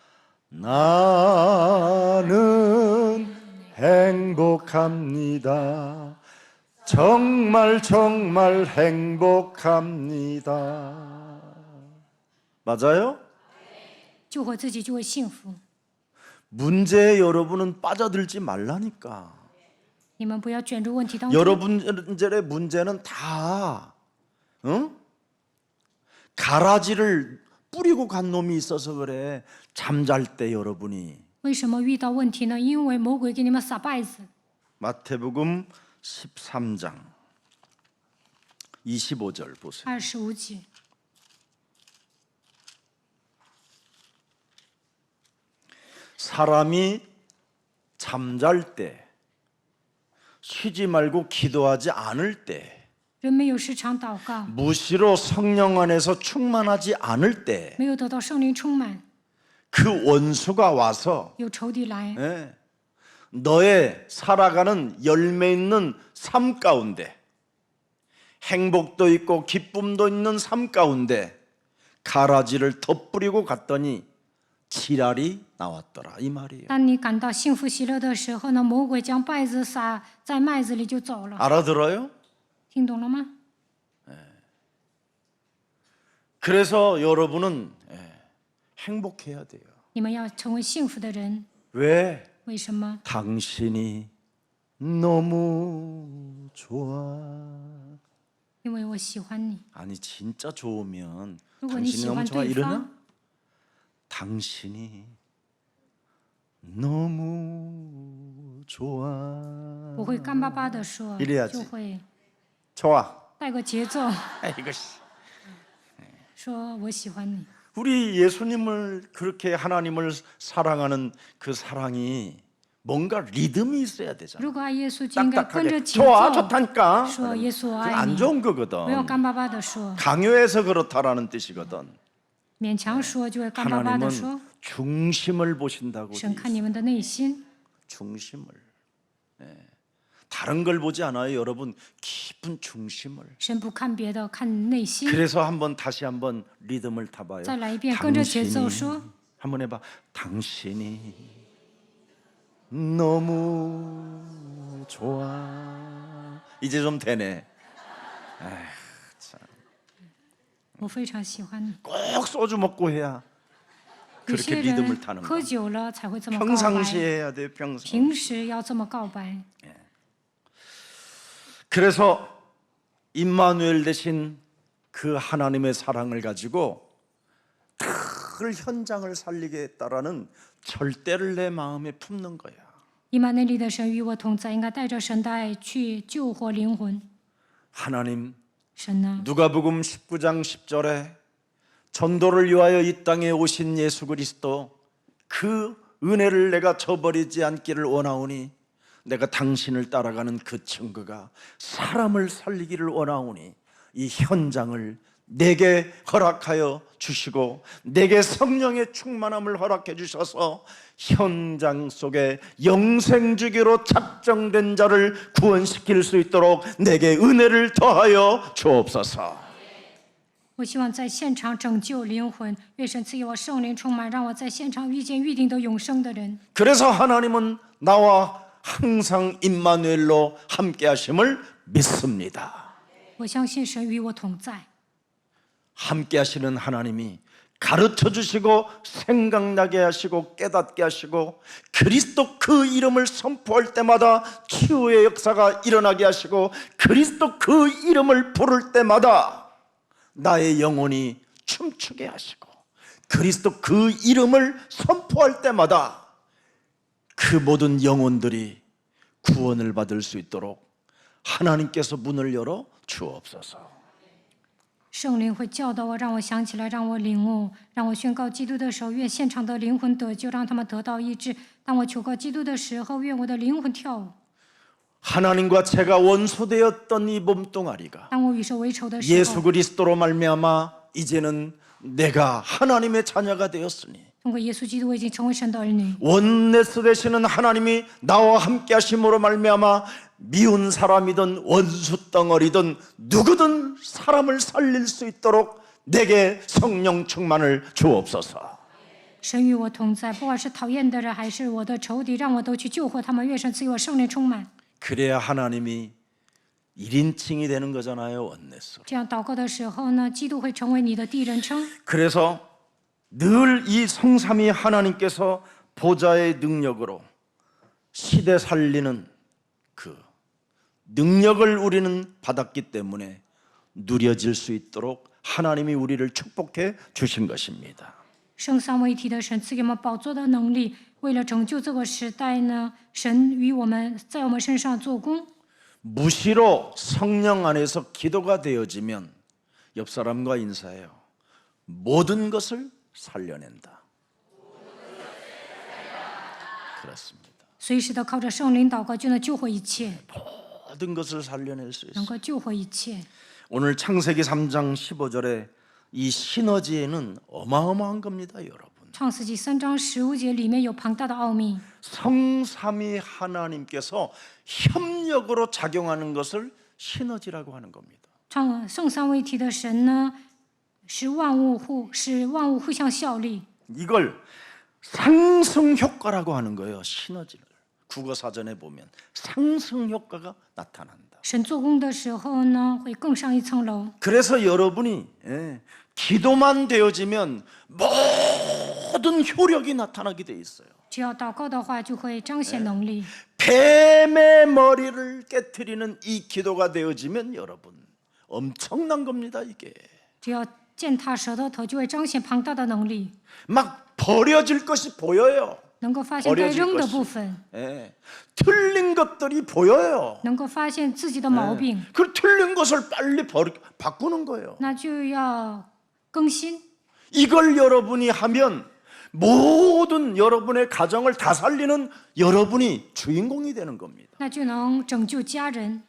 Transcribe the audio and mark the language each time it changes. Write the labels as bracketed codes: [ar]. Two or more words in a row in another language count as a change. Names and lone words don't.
[ko] 나는 행복합니다. 정말 행복합니다. 맞아요? [zh] 救活自己就会幸福。 [ko] 문제에 여러분은 빠져들지 말라니까. [zh] 你们不要卷入问题当中。 [ko] 여러분들의 문제는 다 가라지를 뿌리고 간 놈이 있어서 그래. 잠잘 때 여러분이 [zh] 为什么遇到问题呢？因为魔鬼给你们撒稗子。 [ko] 마태복음 13장 25절 보세요. [zh] 25节， [ko] 사람이 잠잘 때 쉬지 말고 기도하지 않을 때 [zh] 人没有时常祷告， [ko] 무시로 성령 안에서 충만하지 않을 때 [zh] 没有得到圣灵充满， [ko] 그 원수가 와서 [zh] 有仇敌来， [ko] 너의 살아가는 열매 있는 삶 가운데 행복도 있고 기쁨도 있는 삶 가운데 가라지를 덧뿌리고 갔더니 지랄이 나왔더라 이 말이에요. [zh] 当你感到幸福喜乐的时候呢，魔鬼将稗子撒在麦子里就走了。 [ko] 알아들어요? [zh] 听懂了吗？ [ko] 그래서 여러분은 행복해야 돼요. [zh] 你们要成为幸福的人。 [ko] 왜? [zh] 为什么？ [ko] 당신이 너무 좋아. [zh] 因为我喜欢你。 [ko] 아니 진짜 좋으면 [zh] 如果你 [ko] 당신이 [zh] 喜 [ko] 너무 [zh] 欢 [ko] 좋아 [zh] 对 [ko] 이러냐? [zh] 方， [ko] 당신이 너무 좋아. [zh] 我会干巴巴的说 [ko] 이래야지 [zh] 就会 [ko] 좋아. [zh] 带个节奏 [ko] 이것이 [zh] 说我喜欢你。 [ko] 우리 예수님을 그렇게 하나님을 사랑하는 그 사랑이 뭔가 리듬이 있어야 되잖아. [zh] 如果爱耶稣，就应该跟着 [ko] 딱딱하게 [zh] 节 [ko] 좋아 [zh] 奏 [ko] 좋다니까. [zh] 说耶稣我 [ko] 그거 [zh] 爱 [ko] 안 [zh] 你， [ko] 좋은 [zh] 不要 [ko] 거거든. [zh] 干巴巴的说， [ko] 강요해서 그렇다라는 뜻이거든. [zh] 勉强说就会干巴巴的说。 [ko] 하나님은 중심을 보신다고. [zh] 神看你们的内心， [ko] 중심을. 다른 걸 보지 않아요, 여러분. 깊은 중심을. [zh] 神不看别的，看内心。 [ko] 그래서 다시 한번 리듬을 타봐요. [zh] 再来一遍，跟着节奏 [ko] 당신이 [zh] 说， [ko] 한번 해봐. 당신이 너무 좋아. 이제 좀 되네. [zh] 我非常喜欢你。 [ko] 꼭 소주 먹고 해야 [zh] 有 [ko] 그렇게 [zh] 些 [ko] 리듬을 [zh] 人 [ko] 타는 [zh] 喝 [ko] 거. [zh] 酒了才会这么告 [ko] 평상시에 [zh] 白， [ko] 해야 돼, 평상. [zh] 平时要这么告白。 [ko] 그래서 임마누엘 대신 그 하나님의 사랑을 가지고 그 현장을 살리게 했다라는 절대를 내 마음에 품는 거야. [zh] 以马内利的神与我同在，应该带着神的爱去救活灵魂。 [ko] 하나님, [zh] 神呢？ [ko] 누가복음 19장 10절에 전도를 위하여 이 땅에 오신 예수 그리스도 그 은혜를 내가 저버리지 않기를 원하오니 내가 당신을 따라가는 그 증거가 사람을 살리기를 원하오니 이 현장을 내게 허락하여 주시고 내게 성령의 충만함을 허락해 주셔서 현장 속에 영생주기로 작정된 자를 구원시킬 수 있도록 내게 은혜를 더하여 주옵소서. [zh] 我希望在现场拯救灵魂，愿神赐给我圣灵充满，让我在现场遇见预定的永生的人。 [ko] 그래서 하나님은 나와 항상 임마누엘로 함께 하심을 믿습니다. [zh] 我相信神与我同在， [ko] 함께 하시는 하나님이 가르쳐 주시고 생각나게 하시고 깨닫게 하시고 그리스도 그 이름을 선포할 때마다 치유의 역사가 일어나게 하시고 그리스도 그 이름을 부를 때마다 나의 영혼이 춤추게 하시고 그리스도 그 이름을 선포할 때마다 그 모든 영혼들이 구원을 받을 수 있도록 하나님께서 문을 열어 주옵소서. [zh] 圣灵会教导我，让我想起来，让我领悟，让我宣告基督的时候，愿现场的灵魂得救，让他们得到医治。当我求告基督的时候，愿我的灵魂跳舞。 [ko] 하나님과 제가 원수되었던 이 몸뚱아리가 [zh] 当我与神为仇的时 [ko] 예수 [zh] 候， [ko] 그리스도로 말미암아 이제는 내가 하나님의 자녀가 되었으니 [zh] 通过耶稣基督，我已经成为神的儿女。 [ko] 원내스 되시는 하나님이 나와 함께 하심으로 말미암아 미운 사람이든 원수 덩어리든 누구든 사람을 살릴 수 있도록 내게 성령 충만을 주옵소서. [zh] 神与我同在，不管是讨厌的人还是我的仇敌，让我都去救活他们。愿神赐给我圣灵充满。 [ko] 그래야 하나님이 1인칭이 되는 거잖아요, 원내스. [zh] 这样祷告的时候呢，基督会成为你的第一人称。 [ko] 그래서 늘 이 성삼위 하나님께서 보좌의 능력으로 시대 살리는 그 능력을 우리는 받았기 때문에 누려질 수 있도록 하나님이 우리를 축복해 주신 것입니다. [zh] 圣三位一体的神赐给我们宝座的能力，为了拯救这个时代呢，神与我们在我们身上做工。 [ko] 무시로 성령 안에서 기도가 되어지면 옆 사람과 인사해요. 모든 것을 살려낸다. 그렇습니다. [zh] 随时的靠着圣灵祷告，就能救活一切， [ko] 모든 것을 살려낼 수 [zh] 能 [ko] 있어요. [zh] 够救活一切。 [ko] 오늘 창세기 3장 15절에 이 시너지에는 어마어마한 겁니다, 여러분. [zh] 创世纪3章15节里面有庞大的奥秘， [ko] 성삼위 하나님께서 협력으로 작용하는 것을 시너지라고 하는 겁니다. [zh] 圣三位一体的神呢，使万物互相效力。 [ko] 이걸 상승 효과라고 하는 거예요. 시너지를. 국어 사전에 보면 상승 효과가 나타난다. [zh] 神做工的时候呢，会更上一层楼。 [ko] 그래서 여러분이 기도만 되어지면 모든 효력이 나타나게 돼 있어요. [zh] 只要祷告的话，就会彰显能力。 [ko] 뱀의 머리를 깨트리는 이 기도가 되어지면 여러분 엄청난 겁니다. 이게 [zh] 只要践踏蛇的头，就会彰显庞大的能力。 [ko] 막 버려질 것이 보여요. [zh] 能够发现该 [ko] 어려질 [zh] 扔的 [ko] 것이. [zh] 部分， [ko] 예. 틀린 것들이 보여요. [zh] 能够发现自己的毛病， [ko] 그 틀린 것을 빨리 바꾸는 거예요. [zh] 那就要更新。 [ko] 이걸 여러분이 하면 모든 여러분의 가정을 다 살리는 여러분이 주인공이 되는 겁니다. [zh] 那就能拯救家人。